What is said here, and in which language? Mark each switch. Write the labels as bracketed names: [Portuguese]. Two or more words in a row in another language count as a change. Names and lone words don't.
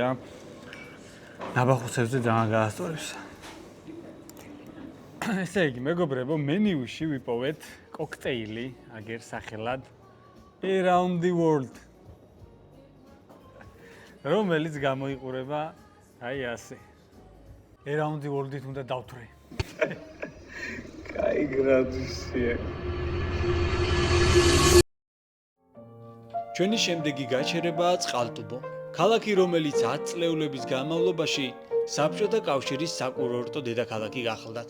[Georgian] ნაბახუსებზე ძალიან გაასწორებს. ესე იგი, მეგობრებო, მენიუში ვიპოვეთ კოქტეილი, აგერ სახელად Around the World. რომელიც გამოიყურება აი ასე. Around the World-ით უნდა დავთვრე. კაი გრადუსია. ჩვენი შემდეგი გაჩერებაა წყალტუბო. ქალაქი, რომელიც 10 წლეულების განმავლობაში საბჭოთა კავშირის საკურორტო დედაქალაქი გახლდათ.